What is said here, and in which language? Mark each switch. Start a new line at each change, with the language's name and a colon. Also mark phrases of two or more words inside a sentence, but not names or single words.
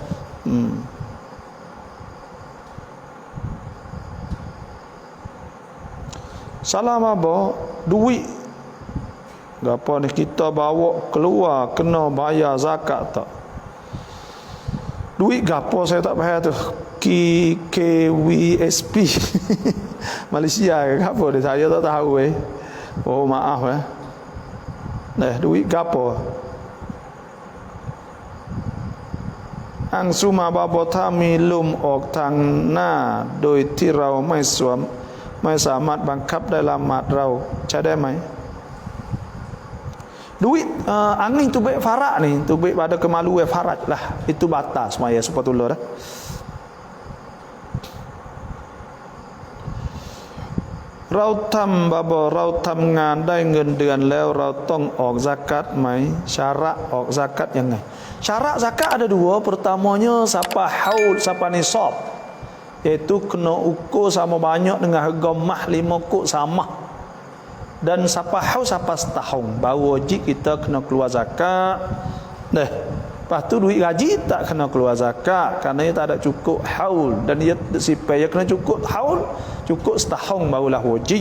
Malay: Salam apa duit gapo ni kita bawa keluar kena bayar zakat tak? Duit gapo saya tak faham tu. KWSP Malaysia ke gapo dia, saya tak tahu Oh maaf duit gapo?
Thai: Ang suma baboถ้ามีลมออกทางหน้าโดยที่เราไม่สามารถบังคับได้ละหมาดเราใช้ได้ไหม
Malay: Duit angin tu baik farak ni, tu baik pada kemaluan faraj lah, itu batas maya sepatullah dah.
Thai: เราทำบาบเราทำงานได้เงินเดือนแล้วเราต้องออกzakatไหม syarat ออก zakat ยังไง
Malay: syarat zakat ada dua. Pertamanya siapa haul, siapa nisab, iaitu kena ukur sama banyak dengan harga mah 5 kok sama, dan siapa haul siapa setahun baru wajib kita kena keluar zakat. Lepas tu duit gaji tak kena keluar zakat kerana ia tak ada cukup haul, dan ia supaya kena cukup haul, cukup setahun barulah wajib.